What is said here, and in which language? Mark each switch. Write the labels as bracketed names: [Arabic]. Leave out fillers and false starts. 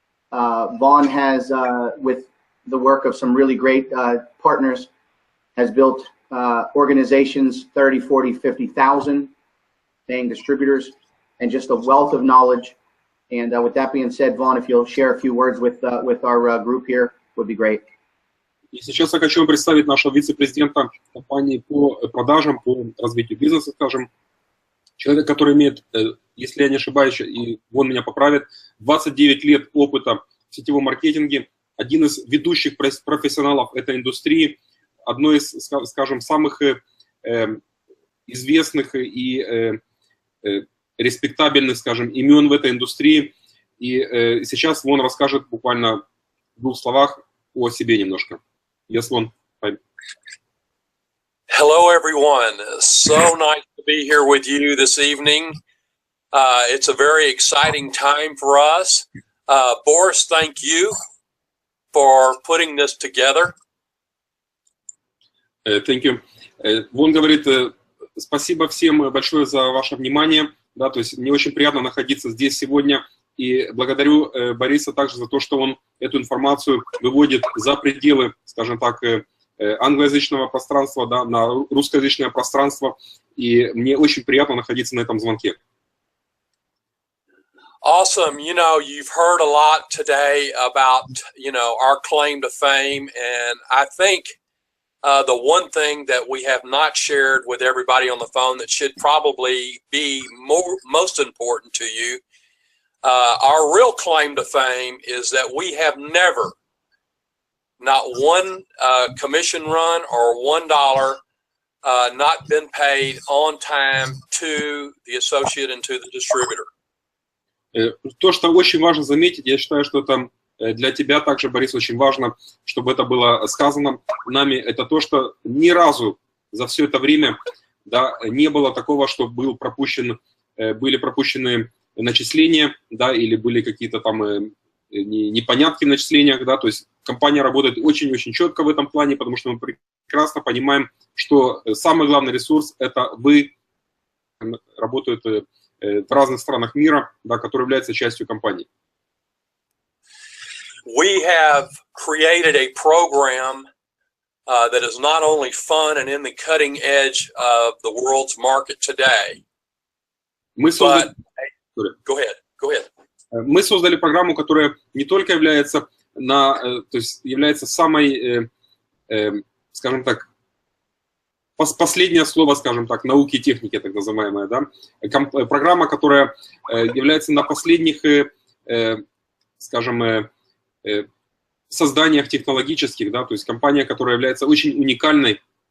[English] Vaughn has, with the work of some really great partners, has built organizations, 30, 40, 50,000 paying distributors, and just a wealth of knowledge. And with that being said, Vaughn, if you'll share a few words with our group here, would be great. [Russian] И сейчас я хочу вам представить нашего вице-президента компании по продажам, по развитию бизнеса, скажем. Человек, который имеет, если я не ошибаюсь, и он меня поправит, 29 лет опыта в сетевом маркетинге, один из ведущих профессионалов этой индустрии, одно из, скажем, самых известных и респектабельных, скажем, имен в этой индустрии. И сейчас он расскажет буквально в 2 словах о себе немножко. [English] Yes, Вон. Hello, everyone. So nice to be here with you this evening. It's a very exciting time for us. Boris, thank you for putting this together. Thank you. [Russian] Вон говорит, спасибо всем большое за ваше внимание. Да, то есть мне очень приятно находиться здесь сегодня. И благодарю Бориса также за то, что он эту информацию выводит за пределы, скажем так, англоязычного пространства, да, на русскоязычное пространство. И мне очень приятно находиться на этом звонке. [English] Awesome. You know, you've heard a lot today about, our claim to fame. And I think the one thing that we have not shared with everybody on the phone that should probably be most important to you, our real claim to fame is that we have never, not one commission run or $1 not been paid on time to the associate and to the distributor. [Russian] То, что очень важно заметить, я считаю, что это для тебя также, Борис, очень важно, чтобы это было сказано нами, это то, что ни разу за все это время, да, не было такого, что были пропущены начисления, да, или были какие-то там непонятки в начислениях, да, то есть компания работает очень-очень четко в этом плане, потому что мы прекрасно понимаем, что самый главный ресурс – это вы, работают в разных странах мира, да, которые являются частью компании. [English] We have created a program that is not only fun and in the cutting edge of the world's market today. Go ahead. [Russian] Мы создали программу, которая не только является, то есть является самой, скажем так, последнее слово, скажем так, науки и техники, так называемая, да? Программа, которая является на последних, скажем, созданиях технологических, да, то есть компания, которая является очень уникальной.